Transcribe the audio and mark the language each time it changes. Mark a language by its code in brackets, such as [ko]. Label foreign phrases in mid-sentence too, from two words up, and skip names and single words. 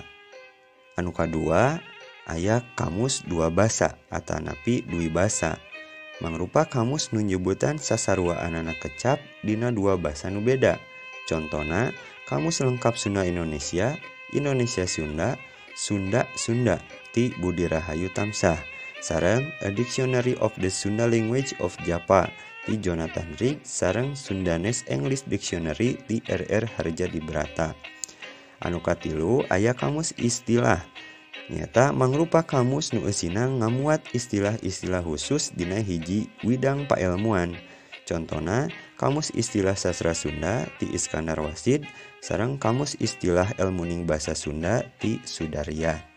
[su] Anu kadua aya kamus dua basa atanapi dui basa. Mangrupa kamus nu nyebutan sasarua anana kecap dina dua basa nu beda. Contona Kamus Lengkap Sunda Indonesia, Indonesia Sunda, Sunda Sunda ti Budi Rahayu Tamsah. sareng A Dictionary of the Sunda Language of Japa di Jonathan Rigg sareng Sundanese English Dictionary di R.R. Harjadibrata. Anu katilu aya kamus istilah. Nyata mangrupa kamus nu eusina ngamuat istilah-istilah khusus dina hiji widang paelmuan. Contona kamus istilah sastra Sunda ti Iskandar Wasid sareng kamus istilah elmuning basa Sunda ti Sudarya.